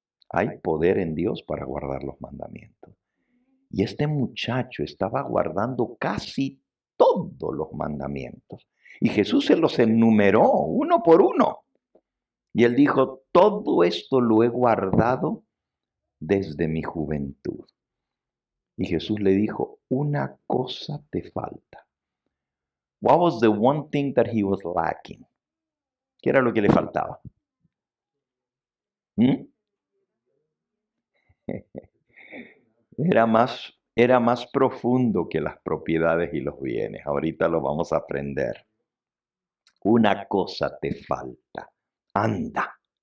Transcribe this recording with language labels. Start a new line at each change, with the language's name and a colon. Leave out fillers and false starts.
Spanish: Hay poder en Dios para guardar los mandamientos. Y este muchacho estaba guardando casi todos los mandamientos. Y Jesús se los enumeró uno por uno. Y él dijo, todo esto lo he guardado desde mi juventud. Y Jesús le dijo, una cosa te falta.
English: What was the one thing that he was lacking?
Spanish: ¿Qué era lo que le faltaba? ¿Mm? Era más profundo que las propiedades y los bienes. Ahorita lo vamos a aprender. Una cosa te falta. Anda.